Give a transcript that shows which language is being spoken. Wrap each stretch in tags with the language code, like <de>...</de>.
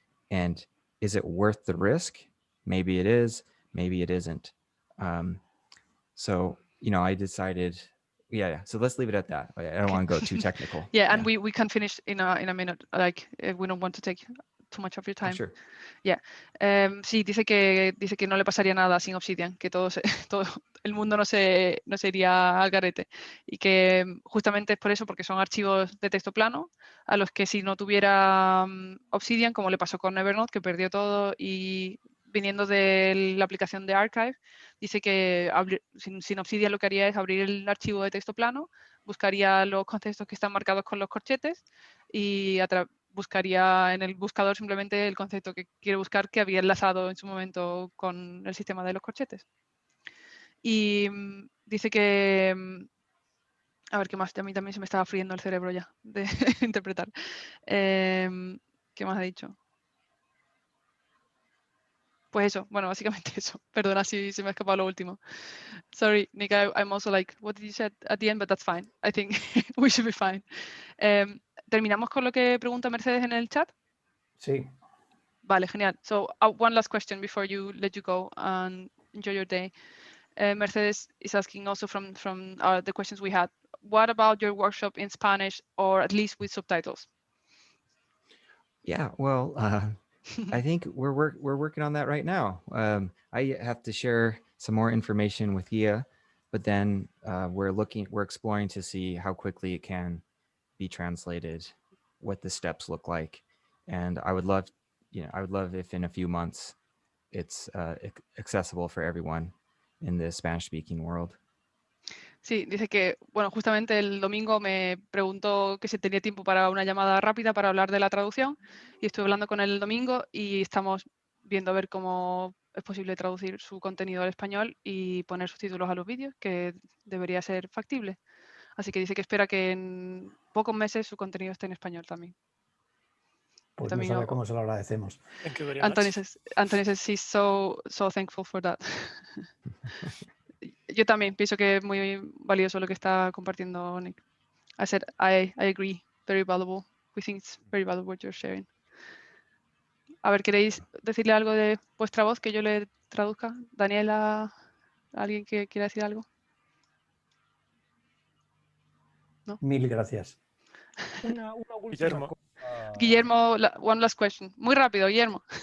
<en>And is it worth the risk? Maybe it is, maybe it isn't. So, I decided, so let's leave it at that. I don't want to go too technical. And we can finish in a minute. Like, we don't want to take too much of your time. Sure.</en> <es>Sí, dice que no le pasaría nada sin Obsidian, que todo el mundo no se iría al garete, y que justamente es por eso, porque son archivos de texto plano a los que si no tuviera Obsidian, como le pasó con Evernote, que perdió todo, y viniendo de la aplicación de Archive, dice que sin Obsidian lo que haría es abrir el archivo de texto plano, buscaría los contextos que están marcados con los corchetes y buscaría en el buscador simplemente el concepto que quiere buscar, que había enlazado en su momento con el sistema de los corchetes. Y dice que, a ver qué más, a mí también se me estaba friendo el cerebro ya de interpretar. ¿Qué más ha dicho? Pues eso, bueno, básicamente eso. Perdona si se me ha escapado lo último.</es> <en>Sorry, Nick, I'm also like, what did you say at the end? But that's fine. I think we should be fine.</en> <es>¿Terminamos con lo que pregunta Mercedes en el chat? Sí. Vale, genial.</es> <en>So one last question before let you go and enjoy your day. Mercedes is asking also from the questions we had. What about your workshop in Spanish, or at least with subtitles? Yeah, well, I think we're working on that right now. I have to share some more information with Guía, but then we're exploring to see how quickly it can be translated, what the steps look like, and I would love if in a few months it's accessible for everyone in the Spanish-speaking world.</en> <es>Sí, dice que, bueno, justamente el domingo me preguntó que si tenía tiempo para una llamada rápida para hablar de la traducción y estuve hablando con él el domingo y estamos viendo a ver cómo es posible traducir su contenido al español y poner subtítulos a los vídeos, que debería ser factible. Así que dice que espera que en pocos meses su contenido esté en español también. Pues no sabe cómo se lo agradecemos.</es> <en>Thank you very Anthony much. says he's so thankful for that.</en> <es>Yo también pienso que es muy valioso lo que está compartiendo Nick.</es> <en>I said, I agree, very valuable. We think it's very valuable what you're sharing.</en> <es>A ver, ¿queréis decirle algo de vuestra voz que yo le traduzca? Daniela, ¿alguien que quiera decir algo? ¿No? Mil gracias. Una última Guillermo. cosa.</es> <en>Guillermo, one last question.</en> <es>Muy rápido,</es> <en>Guillermo.</en>